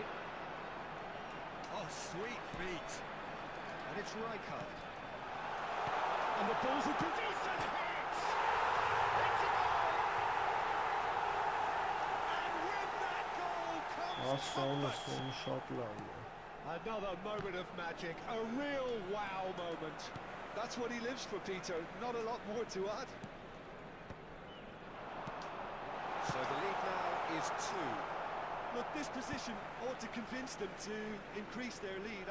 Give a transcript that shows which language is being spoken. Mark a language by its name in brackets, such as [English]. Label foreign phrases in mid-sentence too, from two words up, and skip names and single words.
[English] Oh, sweet feet. And it's Rijkaard. And the ball's a good decent hit! It's a goal! And with that goal comes comfort. [Armenian] Շատ լավ է։ [English] Another moment of magic, a real wow moment. That's what he lives for, Peter. Not a lot more to add. So the lead now is 2. Look, this position ought to convince them to increase their lead.